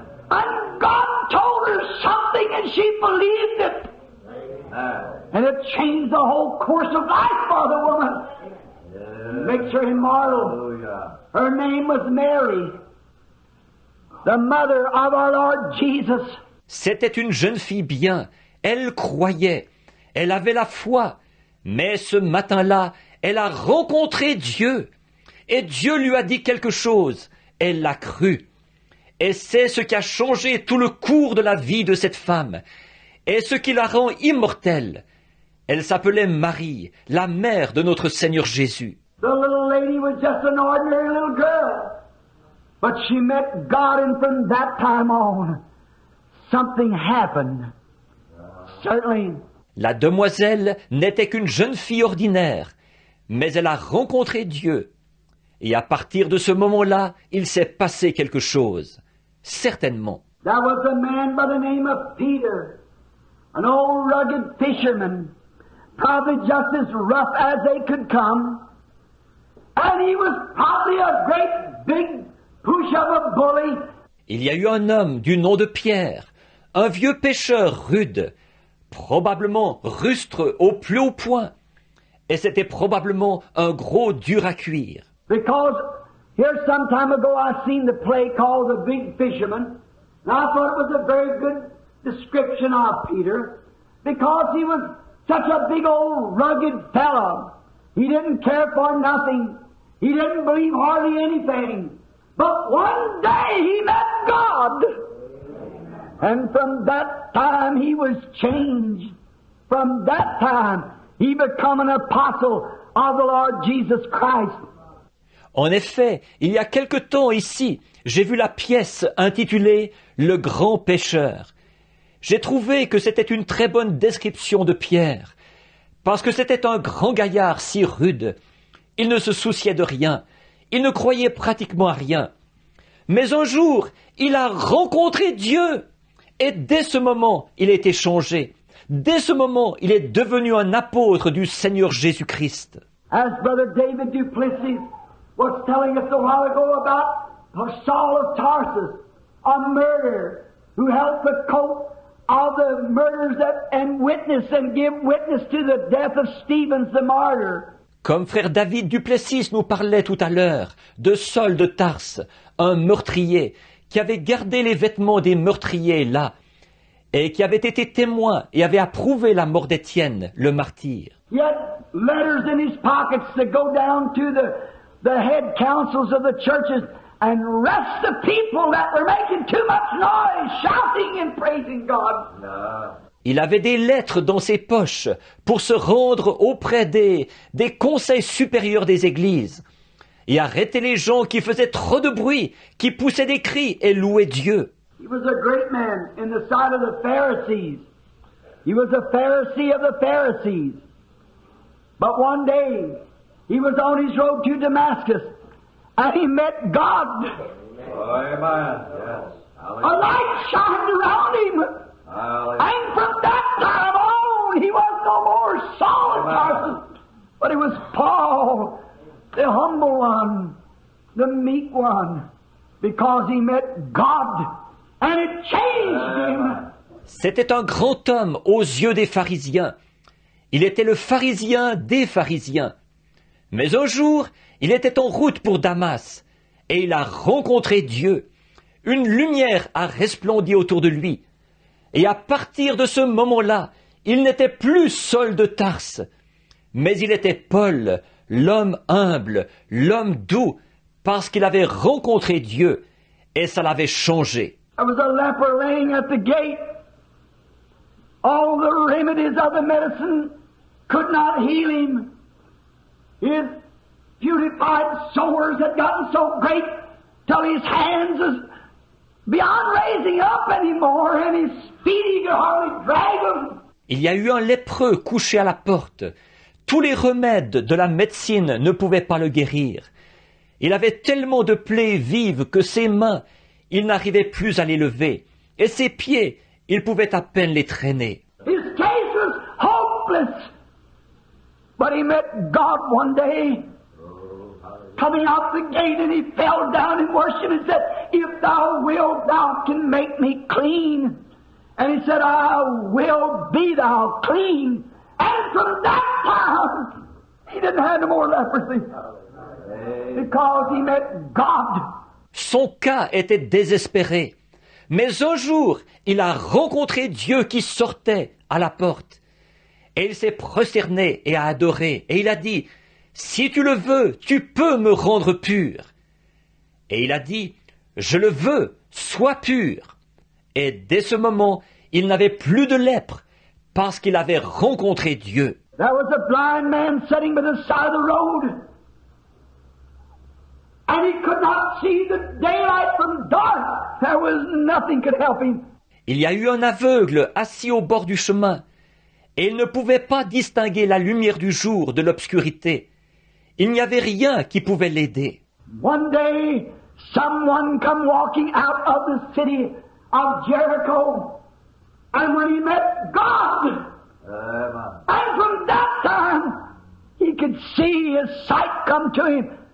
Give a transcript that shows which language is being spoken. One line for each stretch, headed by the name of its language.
English: And God told her something and she believed it. And it changed the whole course of life for the woman. Makes her immortal. Her name was Mary, the mother of our Lord Jesus.
French: C'était une jeune fille bien, elle croyait, elle avait la foi, mais ce matin-là, elle a rencontré Dieu, et Dieu lui a dit quelque chose, elle l'a cru. Et c'est ce qui a changé tout le cours de la vie de cette femme, et ce qui la rend immortelle. Elle s'appelait Marie, la mère de notre Seigneur Jésus.
English: The little lady was just an ordinary little girl, but she met God, and from that time on, something happened. Certainly.
French: La demoiselle n'était qu'une jeune fille ordinaire, mais elle a rencontré Dieu. Et à partir de ce moment-là, il s'est passé quelque chose. Certainement.
English: There was a man by the name of Peter, an old rugged fisherman, probably just as rough as they could come. And he was probably a great big push of a bully.
French: Il y a eu un homme du nom de Pierre, un vieux pêcheur rude, probablement rustre au plus haut point, et c'était probablement un gros dur à cuire.
English: Because here some time ago I seen the play called The Big Fisherman, and I thought it was a very good description of Peter, because he was such a big old rugged fellow. He didn't care for nothing. He didn't believe hardly anything. But one day he met God. And from that time he was changed. From that time he became an apostle of the Lord Jesus Christ.
French: En effet, il y a quelque temps ici, j'ai vu la pièce intitulée « Le grand pêcheur ». J'ai trouvé que c'était une très bonne description de Pierre, parce que c'était un grand gaillard si rude. Il ne se souciait de rien, il ne croyait pratiquement à rien. Mais un jour, il a rencontré Dieu, et dès ce moment, il a été changé. Dès ce moment, il est devenu un apôtre du Seigneur Jésus-Christ.
English: As Brother David Duplessis was telling us a while ago about Saul of Tarsus, a murderer who helped the coat of the murders and witness and give witness to the death of Stephen the martyr.
French: Comme frère David Duplessis nous parlait tout à l'heure de Saul de Tarse, un meurtrier qui avait gardé les vêtements des meurtriers là, et qui avait été témoin et avait approuvé la mort d'Étienne, le martyr.
English: He had letters in his pockets to go down to the head councils of the churches and arrest the people that were making too much noise, shouting and praising God.
French: Il avait des lettres dans ses poches pour se rendre auprès des conseils supérieurs des églises et arrêter les gens qui faisaient trop de bruit, qui poussaient des cris et louaient Dieu.
English: He was a great man in the sight of the Pharisees. He was a Pharisee of the Pharisees. But one day, he was on his road to Damascus, and he met God. Amen. Yes. A light shined around him. And from that time on, he was no more Saul of Tarsus, but he was Paul, the humble one, the meek one, because he met God, and it changed him.
French: C'était un grand homme aux yeux des pharisiens. Il était le pharisien des pharisiens. Mais un jour, il était en route pour Damas, et il a rencontré Dieu. Une lumière a resplendi autour de lui. Et à partir de ce moment-là, il n'était plus Saul de Tarse, mais il était Paul, l'homme humble, l'homme doux, parce qu'il avait rencontré Dieu, et ça l'avait changé.
English: There was a leper laying at the gate. All the remedies of the medicine could not heal him. His beautified sores had gotten so great till his hands was beyond raising up anymore, and his feet he could hardly drag them.
French: Il y a eu un lépreux couché à la porte. Tous les remèdes de la médecine ne pouvaient pas le guérir. Il avait tellement de plaies vives que ses mains, il n'arrivait plus à les lever, et ses pieds, il pouvait à peine les traîner.
English: His case was hopeless. But he met God one day, coming out the gate, and he fell down and worshipped and said, "If thou wilt, thou can make me clean." And he said, I will be thou clean. And from that time, he didn't have no more leprosy. Because he met God.
French: Son cas était désespéré. Mais un jour, il a rencontré Dieu qui sortait à la porte. Et il s'est prosterné et a adoré. Et il a dit, « Si tu le veux, tu peux me rendre pur. » Et il a dit, « Je le veux, sois pur. » Et dès ce moment, il n'avait plus de lèpre parce qu'il avait rencontré Dieu.
English: There was a blind man sitting by the side of the road. And he could not see the daylight from dark. There was nothing could help him.
French: Il y a eu un aveugle assis au bord du chemin, et il ne pouvait pas distinguer la lumière du jour de l'obscurité. Il n'y avait rien qui pouvait l'aider.
English: One day, someone come walking out of the city of Jericho, and when he met God, and from that time, he could see his sight come to him.